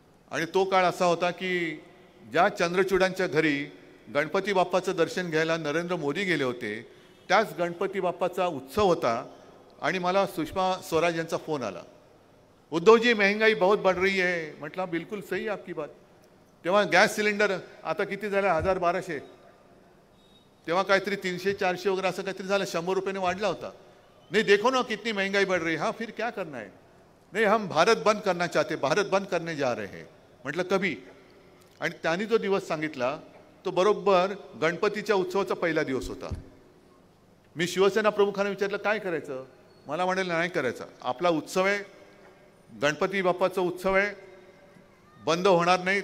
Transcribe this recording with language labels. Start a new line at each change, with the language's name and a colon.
Marathi: आणि तो काळ असा होता की ज्या चंद्रचूडांच्या घरी गणपती बाप्पाचं दर्शन घ्यायला नरेंद्र मोदी गेले होते, त्याच गणपती बाप्पाचा उत्सव होता. आणि मला सुषमा स्वराज यांचा फोन आला,
Hindi: उद्धव जी महंगाई बहुत बढ़ रही है.
Marathi: म्हटलं
Hindi: बिलकुल सही आपकी बात.
Marathi: तेव्हा गॅस सिलेंडर आता किती झालं? 1000-1200. तेव्हा काहीतरी 300-400 वगैरे असं काहीतरी झालं, 100 रुपयाने वाढला होता.
Hindi: नहीं देखो ना कितनी महंगाई बढ़ रही है. हाँ फिर क्या करना है? नहीं हम भारत बंद करना चाहते, भारत बंद करने जा रहे हैं.
Marathi: म्हटलं कभी? आणि त्यांनी जो दिवस सांगितला तो बरोबर गणपतीच्या उत्सवाचा पहिला दिवस होता. मी शिवसेना प्रमुखांना विचारलं काय करायचं? मला म्हणाले नाही करायचं, आपला उत्सव आहे, गणपती बाप्पाचा उत्सव आहे, बंद होणार नाही.